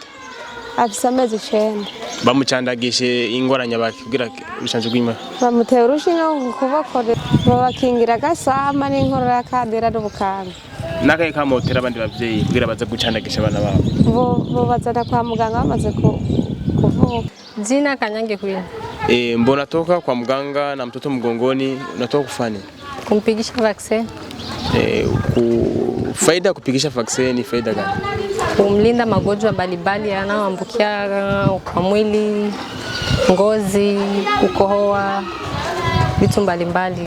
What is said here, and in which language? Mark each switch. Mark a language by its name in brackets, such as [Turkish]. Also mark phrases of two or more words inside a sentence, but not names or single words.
[Rundi] Afise amezi 9. Bamucandagishe ingwara nyabaki kugira bishanze gwima? Bamuteye urushinge ku kuboko, babakingira agasama n'inkorora yakadera n'ubukanga. Nakaye kamotera abandi bavyeyi kugira baza gucandagisha abana babo? Bo bazana kwa muganga bamaze kuvuka. [Swahili] Jina Kanyange Queen. Mbona toka kwa mganga na mtoto mgongoni, unatoka kufanya? [Rundi] Kumpigisha vaccine. [Swahili] Faida kupigisha vaccine ni faida gani? Kumlinda magonjwa mbalimbali yanayoambukia kwa mwili, ngozi, kukohoa, vitu mbalimbali.